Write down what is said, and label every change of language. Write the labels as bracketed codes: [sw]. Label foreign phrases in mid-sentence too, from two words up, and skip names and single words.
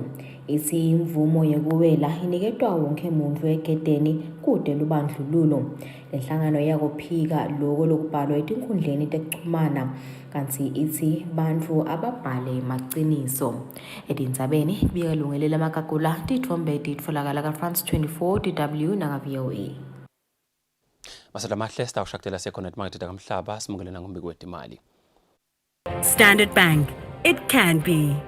[ss] Ithi imvumo yekuwela iniketwa wonke muntfu egedeni kude lubandlululo. Lenhlangano yakuphika loko lokubhalwa etinkhundleni tekuchumana kanti ithi bantfu ababhale maciniso. Etindzabeni kubika lungelela amakakula tithombe titfolakala ka-France 24 DW naka-VOA. Masada mahle sitawushaktela sekhona timakethe takamhlaba simukele nangombiko wetimali. [en] Standard Bank. It can be.